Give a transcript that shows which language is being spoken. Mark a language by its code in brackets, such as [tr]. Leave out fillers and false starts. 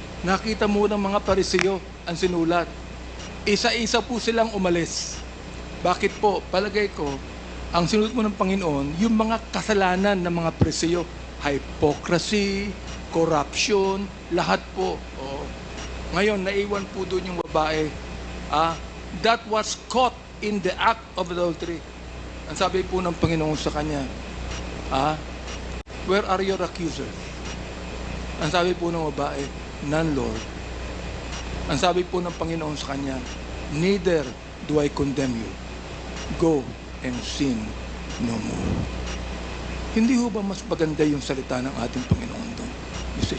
[tl] Nakita mo ng mga Pariseo ang sinulat. Isa-isa po silang umalis. Bakit po? Palagay ko, ang sinulat mo ng Panginoon, yung mga kasalanan ng mga Pariseo, hypocrisy, corruption, lahat po. Ngayon, naiwan po doon yung babae [en] that was caught in the act of adultery. [tl] Ang sabi po ng Panginoon sa kanya, [en] where are your accusers? [tl] Ang sabi po ng babae, [en] none, Lord. [tl] Ang sabi po ng Panginoon sa kanya, [en] neither do I condemn you. Go and sin no more. [tl] Hindi ho ba mas maganda yung salita ng ating Panginoon doon, Mr.